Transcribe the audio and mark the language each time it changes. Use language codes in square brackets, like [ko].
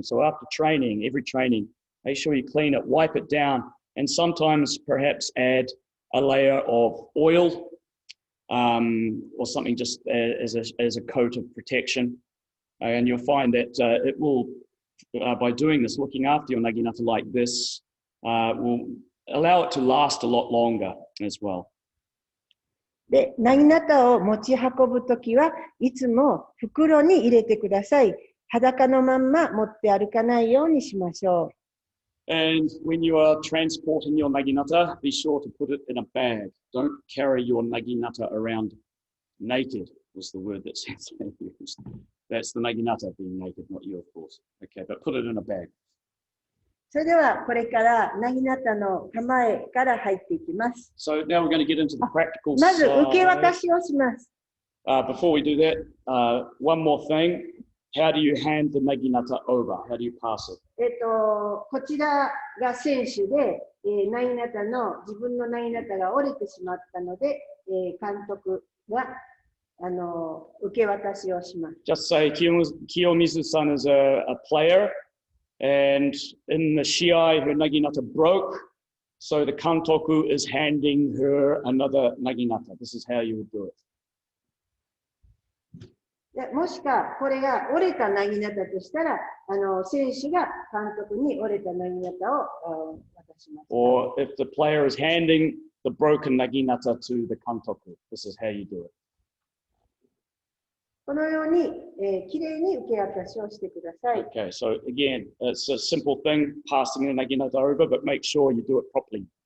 [en] So after training, every training, make sure you clean it, wipe it down, and sometimes perhaps add a layer of oil or something just as a coat of protection. And you'll find that it will, by doing this, looking after your naginata like this, will allow it to last a lot longer as well. [ja] で、なぎなたを持ち運ぶときはいつも袋に入れてください。裸のまんま持って歩かないようにしましょう。 [en] And when you are transporting your naginata, be sure to put it in a bag. Don't carry your naginata around naked, was the word that Sensei used. That's the naginata being naked, not you, of course. Okay, but put it in a bag. [ja] それではこれからなぎなたの構えから入っていきます。 [en] So now we're going to get into the practical [ja] まず [en] side. [ja] 受け渡しをします。 [en] Before we do that, one more thing. How do you hand the naginata over? How do you pass it? [ja] こちらが選手で、なぎなたの自分のなぎなたが折れてしまったので、監督が受け渡しをします。 [en] Just say Kiyomizu-san is a player, and in the shiai, her naginata broke, so the kantoku is handing her another naginata. This is how you would do it. [ja] でもしかこれが折れたなぎなたとしたら、選手が監督に折れたなぎなたを渡します。 [en] Or if the player is handing the broken naginata to the kantoku. This is how you do it. [ja] このように、きれいに受け渡しをしてください。 [en] Okay, so again, it's a simple thing, passing the naginata over, but make sure you do it properly.